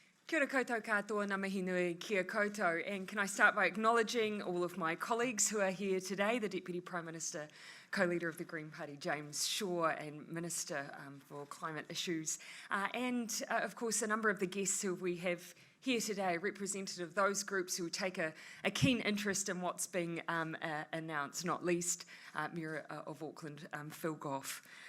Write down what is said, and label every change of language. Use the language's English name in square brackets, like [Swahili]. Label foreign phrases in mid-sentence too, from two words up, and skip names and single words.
[Māori] Kia ora koutou katoa, ngā mihi nui, kia koutou. [English] And can I start by acknowledging all of my colleagues who are here today, the Deputy Prime Minister, co-leader of the Green Party, James Shaw, and Minister for Climate Issues. And of course, a number of the guests who we have here today, representative of those groups who take a keen interest in what's being announced, not least Mayor of Auckland, Phil Goff.